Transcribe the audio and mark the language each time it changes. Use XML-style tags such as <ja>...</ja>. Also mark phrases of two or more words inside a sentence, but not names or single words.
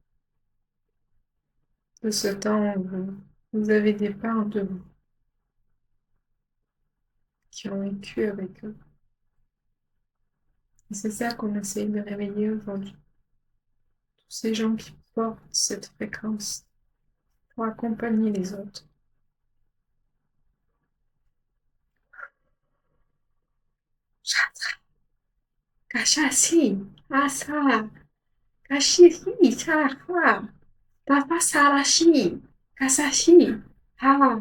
<fr>de ce temps où vous avez des parts de vous qui ont vécu avec eux. Et c'est ça qu'on essaye de réveiller aujourd'hui. Tous ces gens qui portent cette fréquence pour accompagner les autres. Kashashi, asa, kashiri, saha, tafasarashi, kasashi, ha.</fr>